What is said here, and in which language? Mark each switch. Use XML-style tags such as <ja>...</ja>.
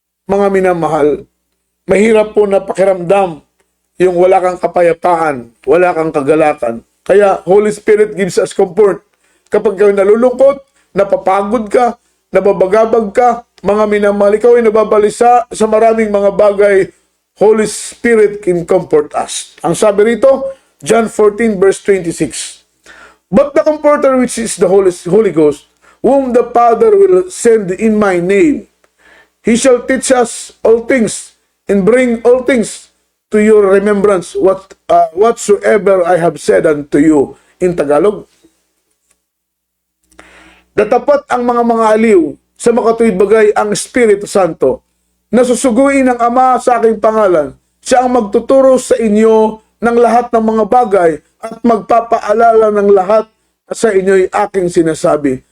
<tl>Mga minamahal, mahirap po na pakiramdam yung wala kang kapayapaan, wala kang kagalakan.</tl> <en>Kaya Holy Spirit gives us comfort.</en> <tl>Kapag kayo nalulungkot, napapagod ka, nababagabag ka, mga minamahal, ikaw ay nababalisa sa maraming mga bagay,</tl> <en>Holy Spirit can comfort us.</en> <tl>Ang sabi rito, John 14 verse 26.</tl> <en>But the Comforter, which is the Holy Ghost, whom the Father will send in my name, he shall teach us all things and bring all things to your remembrance whatsoever I have said unto you. In Tagalog,</en> <tl>datapat ang mga aliw sa makatuwid bagay ang Espiritu Santo. Nasusuguin ng Ama sa aking pangalan. Siya ang magtuturo sa inyo ng lahat ng mga bagay at magpapaalala ng lahat sa inyo'y aking sinasabi.</tl>